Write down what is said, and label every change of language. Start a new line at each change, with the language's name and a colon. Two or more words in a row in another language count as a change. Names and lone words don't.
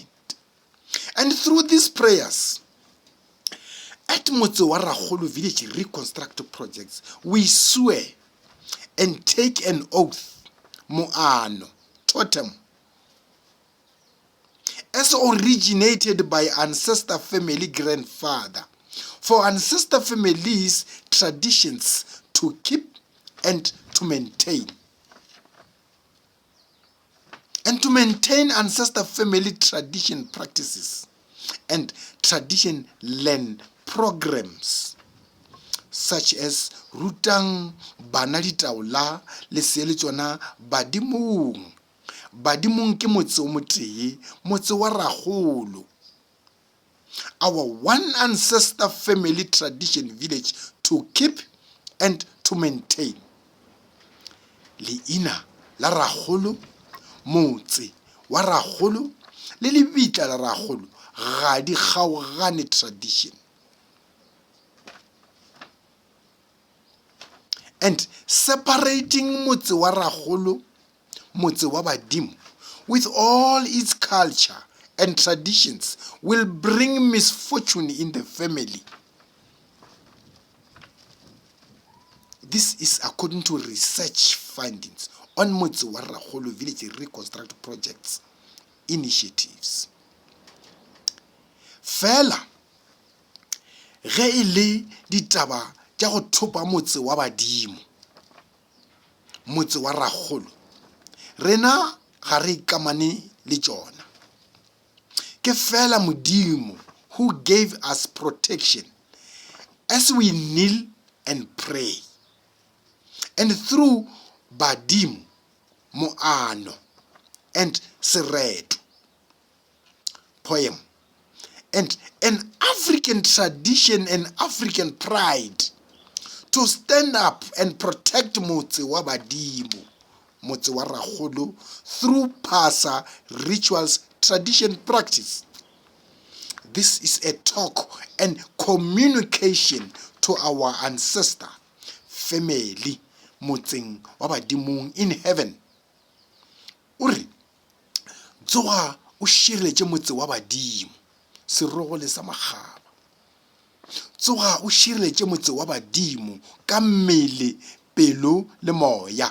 English: And through these prayers, at Motse wa Rakgolo Village Reconstruct projects, we swear and take an oath, moano, totem, as originated by Ancestor family grandfather, for Ancestor families' traditions to keep and to maintain. And to maintain Ancestor family tradition practices and tradition learn programs such as
Northern Sotho: rutang bana ditaola le seele tsona badimong. Badimong ke motse o motee, Motse wa Rakgolo.
English: Our one ancestor family tradition village to keep and to maintain.
Northern Sotho: Leina la Rakgolo, Motse wa Rakgolo, le lebitla la Rakgolo ga di kgaogane tradition.
English: And separating Motse wa Rakgolo, Motse wa Badimo, with all its culture and traditions will bring misfortune in the family. This is according to research findings on Motse wa Rakgolo Village Reconstruct projects initiatives.
Northern Sotho: Fela ge e le ditaba tša go thopa Motse wa Badimo, Motse wa Rakgolo, rena ga re ikamane le tšona. Ke fela Modimo
English: who gave us protection as we kneel and pray. And through Badimo, moano, and sereto, poem, and an African tradition and African pride to stand up and protect Motse wa Badimo, Motse wa Rakgolo, through Pasa rituals, tradition, practice. This is a talk and communication to our ancestor, family,
Northern Sotho: Motseng wa Badimong
English: in heaven.
Northern Sotho: Uri, tsoga o šireletše Motse wa Badimo, serogo le sa magaba. Tsoga o šireletše Motse wa Badimo ka mmele, pelo le moya.